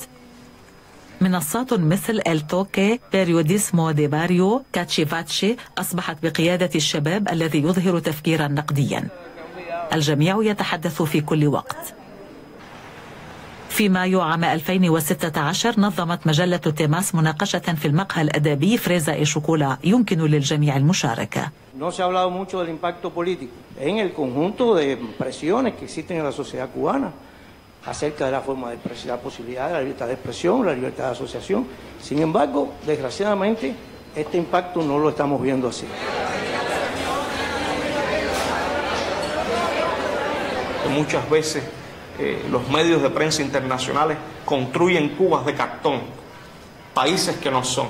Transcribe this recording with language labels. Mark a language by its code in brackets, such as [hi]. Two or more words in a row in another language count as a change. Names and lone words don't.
[ar] منصات مثل التوكي، بيريوديسمو دي باريو، كاتشيفاتشي أصبحت بقيادة الشباب الذي يظهر تفكيرا نقديا. الجميع يتحدث في كل وقت. في مايو عام 2016 نظمت مجلة تيماس مناقشة في المقهى الأدبي فريزا إي شوكولا يمكن للجميع المشاركة. [es] No se ha hablado mucho del impacto político en el conjunto de presiones que existen en la sociedad cubana acerca de la forma de expresión, la posibilidad de la libertad de expresión, la libertad de asociación. Sin embargo, desgraciadamente, este impacto no lo estamos viendo así. Muchas veces los medios de prensa internacionales construyen Cubas de cartón, países que no son.